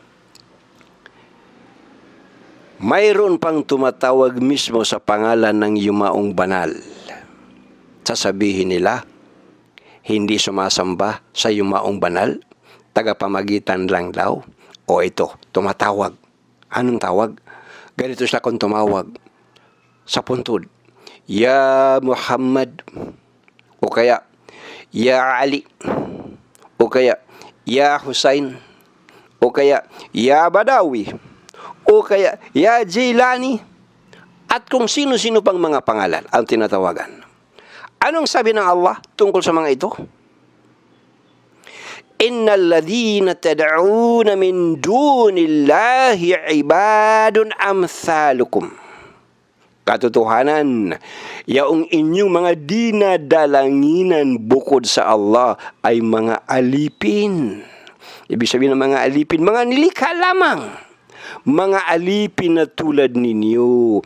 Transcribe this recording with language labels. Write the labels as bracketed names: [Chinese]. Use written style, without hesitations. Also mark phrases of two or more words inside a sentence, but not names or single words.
[Filipino] Mayroon pang tumatawag mismo sa pangalan ng yumaong banal. Sasabihin nila, hindi sumasamba sa yumaong banal, tagapamagitan lang daw. O ito, tumatawag. Anong tawag? Ganito siya kung tumawag sa puntod. Ya Muhammad, o kaya Ya Ali, o kaya Ya Hussein, o kaya Ya Badawi, o kaya Ya Jilani, at kung sino-sino pang mga pangalan ang tinatawagan. Anong sabi ng Allah tungkol sa mga ito? [Arabic] إن الذين تدعون من دون الله عباد أمثالكم. [Filipino] Katotohanan, yaong inyong mga dinadalanginan bukod sa Allah ay mga alipin. Ibig sabihin ng mga alipin, mga nilikha lamang. Mga alipin na tulad ninyo.